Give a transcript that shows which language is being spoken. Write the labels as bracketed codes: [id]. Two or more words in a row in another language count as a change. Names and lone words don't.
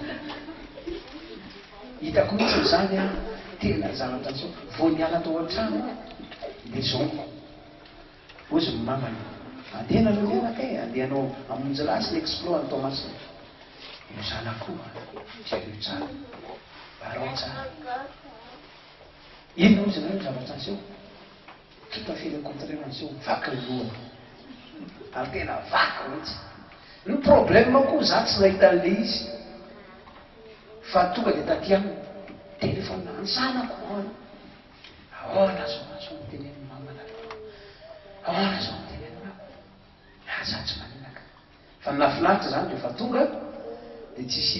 [mg] hitako mihitsy zany a tena zavatra zao vao niala tao an-trano de zao ozy mamany andehana aloha menaka e andehanao amonjy lasy ny exploit ny tomasina io zanakoa zareo tsara barao tsara inona ozy nareo zavatra an'izao [fr] tout à fait le contraire [mg] an'izao vaky ny lohana ary tena vaky mihitsy ny problème koa za tsy nahita an'le izy fa tonga de taty aminy telefona ansanako ahoana zao zao miteneny mamana ahoana zao miteneny mama za tsy maninaka fa nafinaritra zany rehefa tonga de tsisy